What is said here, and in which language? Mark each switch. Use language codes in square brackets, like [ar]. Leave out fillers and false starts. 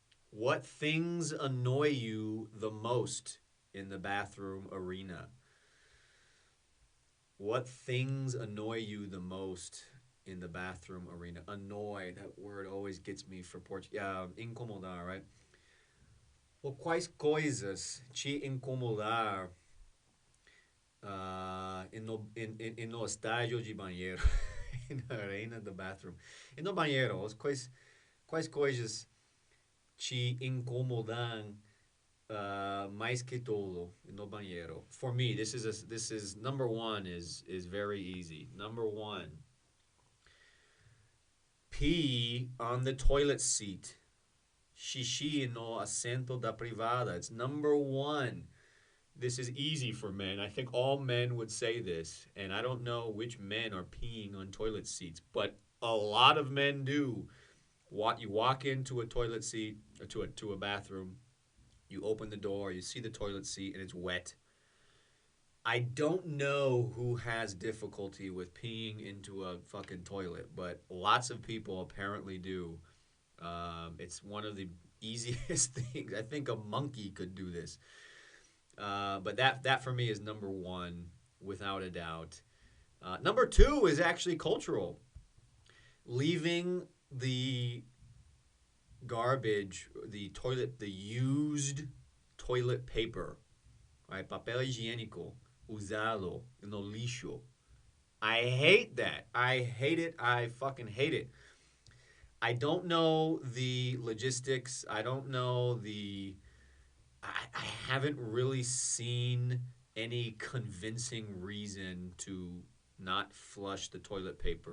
[en] What things annoy you the most in the bathroom arena? What things annoy you the most in the bathroom arena? Annoy, that word always gets me for Portuguese. Incomodar, right? [pt] Ou quais coisas te incomodar no estágio de banheiro? Na arena do bathroom. E no banheiro, quais coisas te incomodam mais que tudo no banheiro? [en] For me, this is number one is very easy. Number one, pee on the toilet seat. [pt] Xixi no assento da privada. [en] It's number one. This is easy for men. I think all men would say this, and I don't know which men are peeing on toilet seats, but a lot of men do. You walk into a toilet seat or to a bathroom, you open the door, you see the toilet seat, and it's wet. I don't know who has difficulty with peeing into a fucking toilet, but lots of people apparently do. It's one of the easiest things. I think a monkey could do this. But that for me is number one, without a doubt. Number two is actually cultural. Leaving the garbage, the used toilet paper, right? [pt] Papel higiênico usado no lixo. [en] I hate that. I hate it. I fucking hate it. I don't know the logistics. I don't know I haven't really seen any convincing reason to not flush the toilet paper.